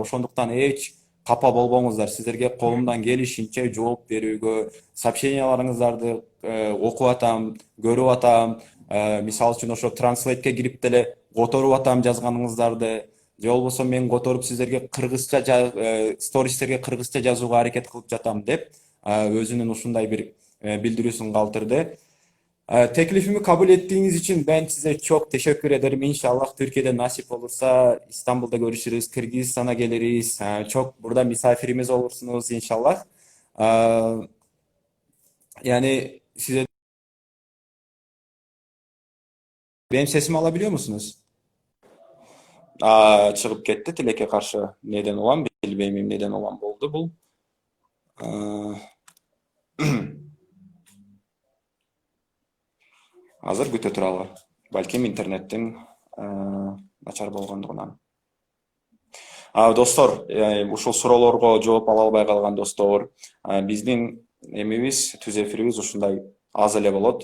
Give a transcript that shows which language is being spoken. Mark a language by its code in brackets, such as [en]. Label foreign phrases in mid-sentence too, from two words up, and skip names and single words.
[ky] Ошондуктан эч капа болбоңуздар. Сиздерге колумдан келишинче жооп берүүгө, сообщенияларыңыздарды окуп атам, көрүп атам. Мисалы үчүн ошо транслейтке кирип деле которуп атам жазганыңыздарды. Же болбосо мен которуп сиздерге кыргызча стористерге кыргызча жазууга аракет кылып жатам деп өзүнүн ушундай бир билдирүүсүн калтырды. [tr] Teklifimi kabul ettiğiniz için ben size çok teşekkür ederim. İnşallah Türkiye'de nasip olursa İstanbul'da görüşürüz, Kırgızistan'a geliriz. Çok burada misafirimiz olursunuz inşallah. Ee, Yani size benim sesimi alabiliyor musunuz? Çıkıp gitti Tilek'e karşı neden olan bilmeyeyim neden olan oldu bu. Aa, [ky] Азыр күтө туралы. Балким интернеттин начар болгондугунан. Достор, ушул суроолорго жооп ала албай калган достор, биздин эмебиз, түз эфирибиз ушундай аз эле болот.